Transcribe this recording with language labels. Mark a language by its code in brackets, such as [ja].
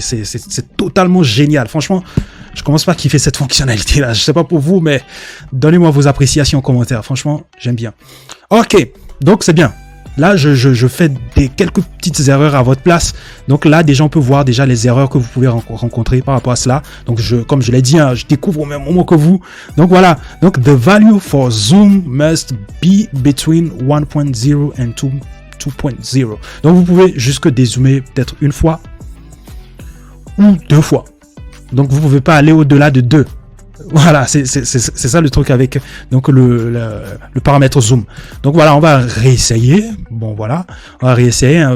[fr] C'est totalement génial. Franchement, je commence pas à kiffer cette fonctionnalité-là. Je sais pas pour vous, mais donnez-moi vos appréciations en commentaire. Franchement, j'aime bien. Ok, donc c'est bien. Là, je fais quelques petites erreurs à votre place. Donc là, déjà, on peut voir déjà les erreurs que vous pouvez rencontrer par rapport à cela. Donc, comme je l'ai dit, hein, je découvre au même moment que vous. Donc voilà. [en] Donc, the value for zoom must be between 1.0 and 2.0. [fr] Donc, vous pouvez jusque dézoomer peut-être une fois ou 2 fois. Donc, vous pouvez pas aller au-delà de 2. Voilà, c'est ça le truc avec donc le paramètre zoom. Donc voilà, on va réessayer. Bon voilà, on va réessayer. Hein.